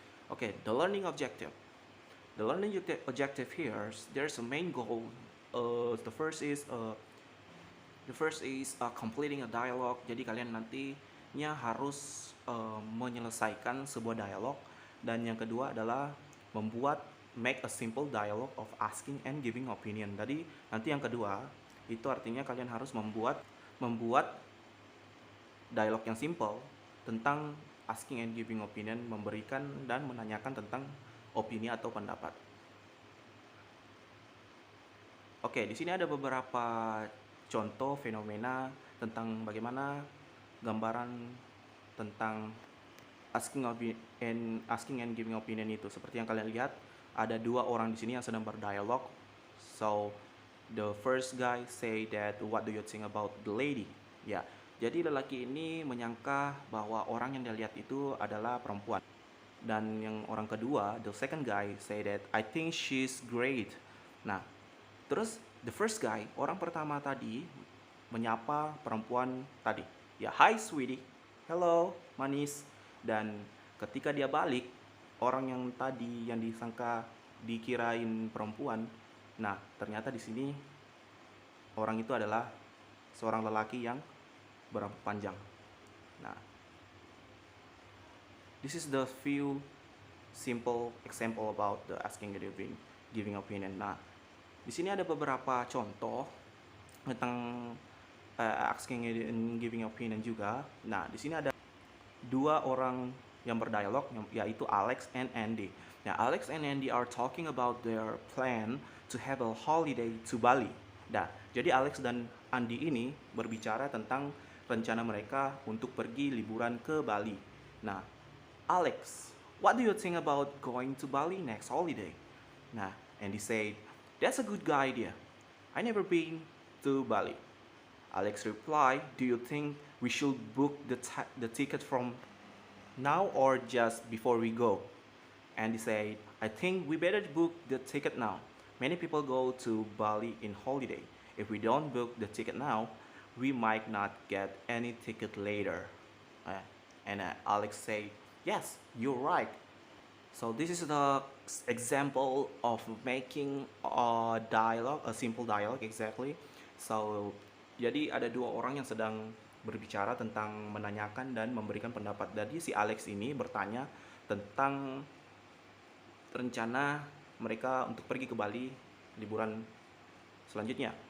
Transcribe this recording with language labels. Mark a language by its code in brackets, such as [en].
[en] Okay, the learning objective. The learning objective here, there's a main goal. The first is completing a dialogue. [id] Jadi kalian nantinya harus menyelesaikan sebuah dialog. Dan yang kedua adalah [en] make a simple dialogue of asking and giving opinion. [id] Jadi nanti yang kedua itu artinya kalian harus membuat dialog yang simple tentang [en] asking and giving opinion, [id] memberikan dan menanyakan tentang opini atau pendapat. Oke, di sini ada beberapa contoh fenomena tentang bagaimana gambaran tentang [en] asking and giving opinion [id] itu. Seperti yang kalian lihat, ada dua orang di sini yang sedang berdialog. [en] So the first guy say that, what do you think about the lady? [id] Ya, jadi lelaki ini menyangka bahwa orang yang dia lihat itu adalah perempuan. Dan yang orang kedua, [en] the second guy say that, I think she's great. [id] Nah, terus [en] the first guy, [id] orang pertama tadi, menyapa perempuan tadi. Ya, [en] hi sweetie, hello [id] manis. Dan ketika dia balik, orang yang tadi yang disangka dikirain perempuan, nah ternyata di sini orang itu adalah seorang lelaki yang berambut panjang. [en] Nah, this is the few simple example about the asking and giving opinion. [id] Nah, di sini ada beberapa contoh tentang asking and giving opinion juga. Nah, di sini ada dua orang yang berdialog, yaitu Alex and Andy. [en] Nah, Alex and Andy are talking about their plan to have a holiday to Bali. [id] Nah, jadi Alex dan Andy ini berbicara tentang rencana mereka untuk pergi liburan ke Bali. [en] Nah, Alex, what do you think about going to Bali next holiday? Nah, Andy said, that's a good idea. I never been to Bali. Alex replied, do you think we should book the ticket from now or just before we go? Andy said, I think we better book the ticket now. Many people go to Bali in holiday. If we don't book the ticket now, we might not get any ticket later. And Alex said, yes, you're right. So this is the example of making a dialogue, a simple dialogue exactly. [id] So jadi ada dua orang yang sedang berbicara tentang menanyakan dan memberikan pendapat. Jadi si Alex ini bertanya tentang rencana mereka untuk pergi ke Bali liburan selanjutnya.